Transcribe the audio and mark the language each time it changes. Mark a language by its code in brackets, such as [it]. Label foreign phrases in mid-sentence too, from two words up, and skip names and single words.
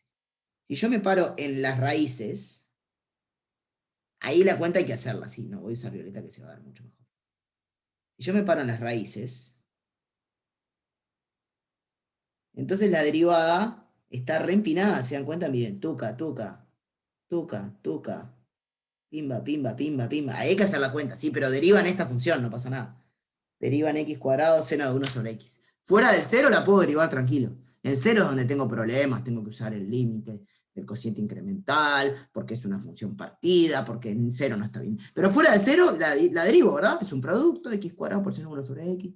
[es] Si yo me paro en las raíces, ahí la cuenta hay que hacerla así. No, voy a usar violeta que se va a ver mucho mejor. Si yo me paro en las raíces, entonces la derivada está re empinada. ¿Se dan cuenta? Miren, tuca, tuca, tuca, tuca. Pimba, pimba, pimba, pimba. Ahí hay que hacer la cuenta, sí, pero deriva en esta función, no pasa nada. Deriva en x cuadrado seno de 1 sobre x. Fuera del cero la puedo derivar tranquilo. En cero es donde tengo problemas, tengo que usar el límite del cociente incremental, porque es una función partida, porque en cero no está bien. Pero fuera de cero la derivo, ¿verdad? Es un producto, x cuadrado por seno de 1 sobre x.